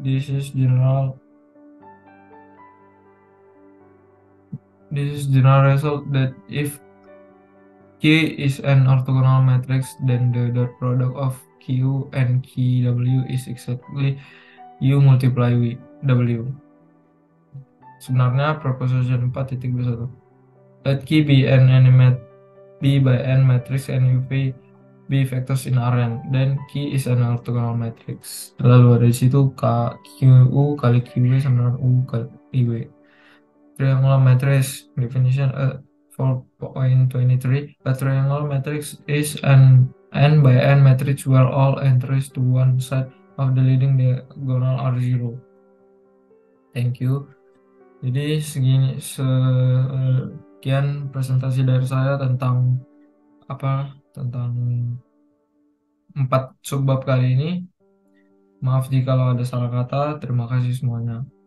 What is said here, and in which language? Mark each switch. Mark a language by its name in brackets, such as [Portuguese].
[English] This is general result that if Q is an orthogonal matrix, then the dot product of Q and QW is exactly U multiply W. [Indonesian] Sebenarnya [English] proposition 4.1. Let Q be an element B by N matrix and UV be vectors in Rn. Then Q is an orthogonal matrix. [Indonesian] Lalu dari situ QU kali QV sama dengan U kali IW. [English] Triangular matrix definition 4.23. A triangular matrix is an N by N matrix where all entries to one side of the leading diagonal are 0. Thank you. [Indonesian] Jadi sekian presentasi dari saya tentang tentang 4 subbab kali ini. Maaf jika ada salah kata. Terima kasih semuanya.